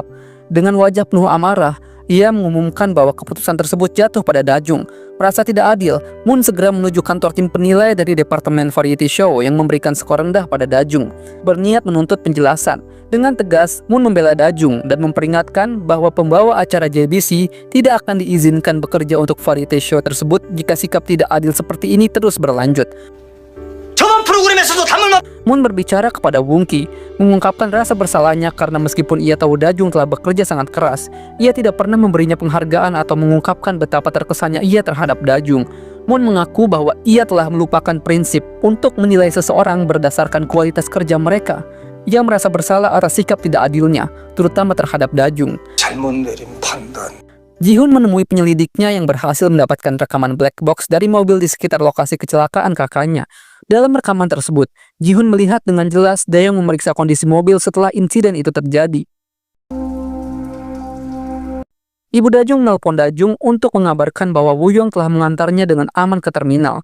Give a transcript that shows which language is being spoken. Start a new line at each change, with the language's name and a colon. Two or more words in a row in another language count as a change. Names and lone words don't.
Indonesian: Dengan wajah penuh amarah, ia mengumumkan bahwa keputusan tersebut jatuh pada Dajung. Merasa tidak adil, Moon segera menuju kantor tim penilai dari Departemen Variety Show yang memberikan skor rendah pada Dajung, berniat menuntut penjelasan. Dengan tegas, Moon membela Dajung dan memperingatkan bahwa pembawa acara JBC tidak akan diizinkan bekerja untuk
English: variety show
Indonesian: tersebut jika sikap tidak adil seperti ini terus berlanjut.
Korean: 저번 프로그램에서도 담을
Indonesian: Moon berbicara kepada Wongki, mengungkapkan rasa bersalahnya karena meskipun ia tahu Dajung telah bekerja sangat keras, ia tidak pernah memberinya penghargaan atau mengungkapkan betapa terkesannya ia terhadap Dajung. Moon mengaku bahwa ia telah melupakan prinsip untuk menilai seseorang berdasarkan kualitas kerja mereka. Ia merasa bersalah atas sikap tidak adilnya, terutama terhadap Dajung.
Korean: 잘못 내린 판단.
Indonesian: Ji-hoon menemui penyelidiknya yang berhasil mendapatkan rekaman
English: black box
Indonesian: dari mobil di sekitar lokasi kecelakaan kakaknya. Dalam rekaman tersebut, Ji-hoon melihat dengan jelas Daeyeong memeriksa kondisi mobil setelah insiden itu terjadi. Ibu Dajung menelpon Dajung untuk mengabarkan bahwa Woo-yong telah mengantarnya dengan aman ke terminal.